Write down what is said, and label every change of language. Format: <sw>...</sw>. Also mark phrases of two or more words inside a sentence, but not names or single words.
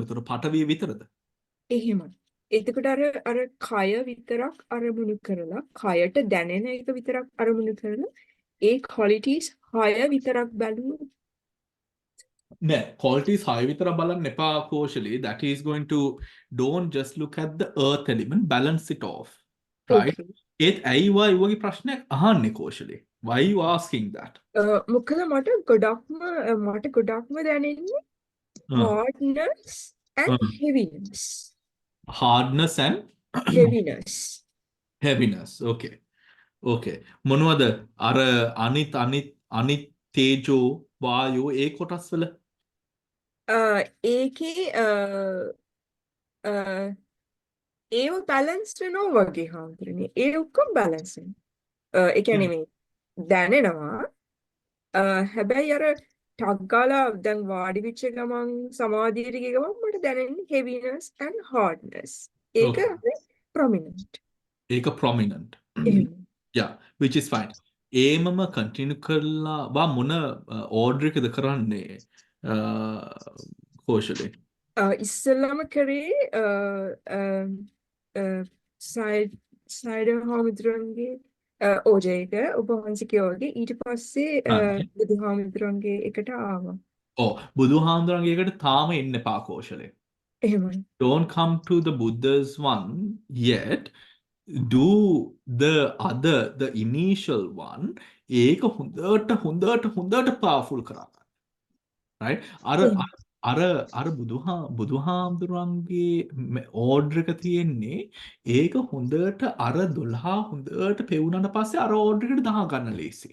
<si>උතන පටවිය විතරද? එහෙමයි. එතකොට අර කය විතරක් අරමුණු කරලා කයට දැනෙන එක විතරක් අරමුණු කරලා ඒ qualities 6 විතරක් බැලුවොත් නෑ qualities 6 විතර බලන්න එපා කෝෂලි.</si> <en>That is going to don't just look at the earth element, balance it off. Right?</en> <si>ඒත් ඇයි වගේ ප්‍රශ්නයක් අහන්නේ කෝෂලි?</si> <en>Why you asking that?</en> <si>මොකද මට ගොඩක්ම දැනෙන්නේ</si> <en>hardness and heaviness. Hardness and heaviness.</en> <si>Okay. මොනවද අර අනිත් තේජෝ වායෝ ඒ කොටස් වල ඒකේ ඒව බැලන්ස් වෙනවා වගේ හාමුදුරනේ. ඒ ඔක්කොම බැලන්ස් වෙනවා. ඒ කියන්නේ මේ දැනෙනවා. හැබැයි අර ටක් ගාලා දැන් වාඩි වෙච්ච ගමන් සමාධියට ගිය ගමන් මට දැනෙන්නේ</si> <en>heaviness and hardness.</en> <si>ඒක prominent.</si> <en>ඒක prominent. Yeah, which is fine.</en> <si>ඒමම continue කරලා මොන order එකද කරන්නේ කෝෂලි? ඉස්සෙල්ලාම කරේ සයිඩර් හාමුදුරන්ගේ ඕජයක ඔබ වහන්සේ කිව්වා වගේ ඊට පස්සේ බුදුහාමුදුරන්ගේ එකට ආවා. ඔව් බුදුහාමුදුරන්ගේ එකට තාම එන්න එපා කෝෂලේ. එහෙමයි.</si> <en>Don't come to the Buddha's one yet. Do the initial one.</en> <si>ඒක හොඳට powerful කරා.</si> <en>Right?</en> <si>එහෙමයි. අර බුදුහාමුදුරන්ගේ ඕඩර් එක තියෙන්නේ ඒක හොඳට අර 12 හොඳට පෙවුනට පස්සේ අර ඕඩර් එකට දාගන්න ලේසි.</si>